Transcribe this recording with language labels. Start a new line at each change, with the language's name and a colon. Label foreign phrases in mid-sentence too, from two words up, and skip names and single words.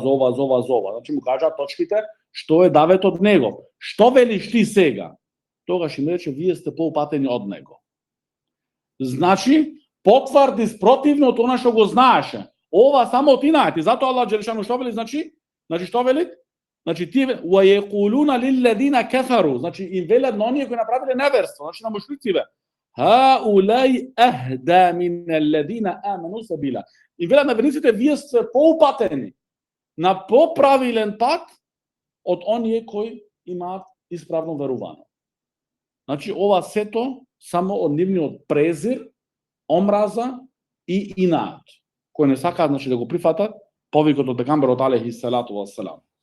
Macedonian: Значи му кажа точките што е даветот него. Што велиш ти сега? Тогаш им рече, вие сте поупатени од него. Значи, потврди спротивно од она што го знаеше. Ова само ти најти. Затоа
Arabic: الله جل شأنه
Macedonian: што вели? Значи што вели? Значи тие
Arabic: ويقولون للذين كفروا.
Macedonian: Значи им велат на оние кои направиле неверство, значи на мушриците.
Arabic: هؤلاء أهدى من الذين آمنوا سبيلا.
Macedonian: И велат на верниците, вие сте поупатени на поправилен пат од оние кои имаат исправно верување. Значи ова сето само од нивниот презир, омраза и инат, кои не сакаат, значи, да го прифатат повикот од пегамберот
Arabic: عليه الصلاة والسلام.